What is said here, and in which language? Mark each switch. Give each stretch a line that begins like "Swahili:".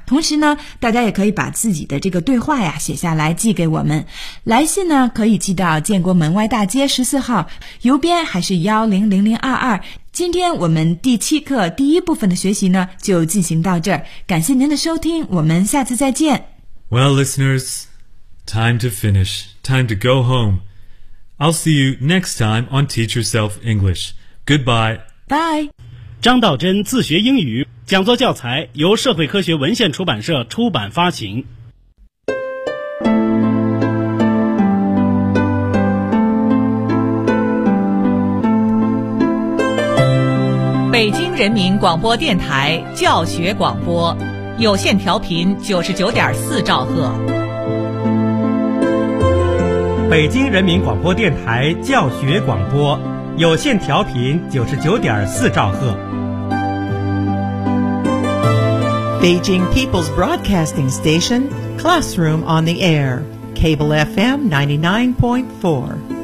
Chinese: 同时呢，大家也可以把自己的这个对话呀写下来寄给我们。来信呢可以寄到建国门外大街14号，邮编还是100022。今天我们第七课第一部分的学习呢就进行到这儿，感谢您的收听，我们下次再见。
English: Well listeners, time to finish, time to go home. I'll see you next time on Teach Yourself English. Goodbye. Bye.
Chinese: 张道真自学英语讲座教材由社会科学文献出版社出版发行。北京人民广播电台教学广播，有线调频99.4兆赫。北京人民广播电台教学广播，有线调频99.4兆赫。
English: Beijing People's Broadcasting Station, Classroom on the Air, Cable FM 99.4.